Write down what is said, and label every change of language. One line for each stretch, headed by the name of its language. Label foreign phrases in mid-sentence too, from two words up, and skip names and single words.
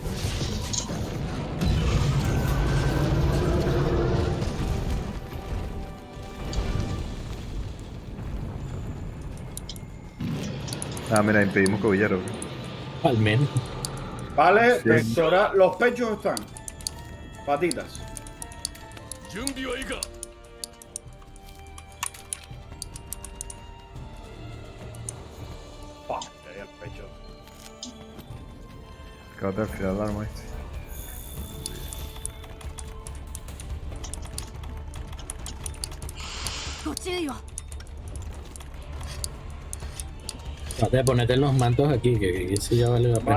Spanish: Ah, mira, impedimos que huyera. Al menos. Vale, Sí. pectoral. Los pechos están. Patitas.
Japanese: 準備はいいか
Spanish: Pa, ahí el pecho. Acabo de afilar el arma este. Trata de ponerte los mantos aquí, que eso ya vale la pena.